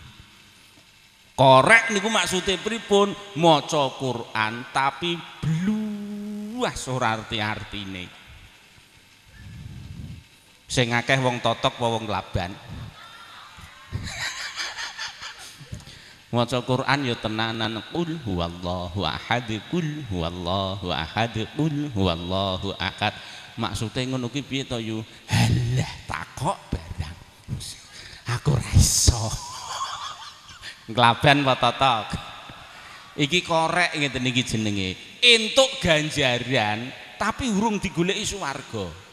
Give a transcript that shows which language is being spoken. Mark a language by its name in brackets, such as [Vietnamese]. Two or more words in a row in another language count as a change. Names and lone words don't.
[Javanese] Korek niku maksude pripun? Maca Quran tapi bluas ora arti-artine. Sing akeh wong totok apa wong Klaban? Maca Quran ya tenanan [Arabic] قل هو الله أحد قل هو الله أحد قل هو الله أحد. [Javanese] Maksude ngono ki piye to yu? Halah takok barang. Aku ra iso. Klaban apa totok? Iki korek ngeten iki jenenge. Entuk ganjaran tapi urung digoleki swarga.